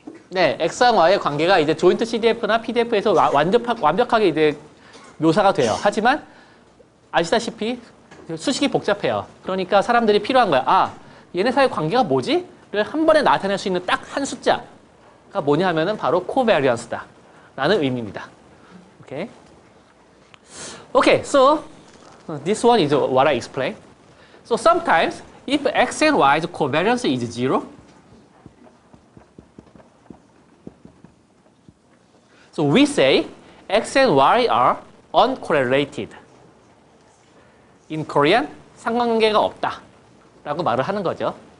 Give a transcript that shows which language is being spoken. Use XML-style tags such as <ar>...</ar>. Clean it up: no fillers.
<ko>네, x랑 y의 관계가 이제 조인트 CDF나 PDF에서 완벽하게 이제 묘사가 돼요. 하지만 아시다시피 수식이 복잡해요. 그러니까 사람들이 필요한 거야. 얘네 사이의 관계가 뭐지? 를 한 번에 나타낼 수 있는 딱 한 숫자가 뭐냐 하면은 바로 코베리언스다 라는 의미입니다.</ko> <en>Okay? Okay, so this one is what I explained. So sometimes if x and y's covariance is 0, so we say x and y are uncorrelated. In Korean,</en> <ko>상관관계가 없다 라고 말을 하는 거죠.</ko>